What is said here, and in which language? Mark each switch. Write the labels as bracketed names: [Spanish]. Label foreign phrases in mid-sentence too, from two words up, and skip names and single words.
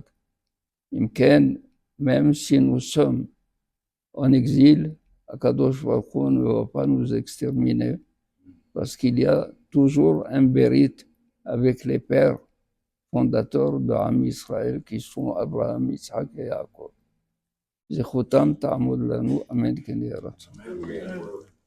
[French] Imken, même si nous sommes en exil, [Hebrew] הקדוש ברוך הוא [French] ne va pas nous exterminer, parce qu'il y a toujours un Berit avec les pères fondateurs de [Hebrew] עם ישראל [French] qui sont Abraham, Yitzhak et Yaakov. [Hebrew] זכותם תעמוד לנו, אמן כן יהי רצון.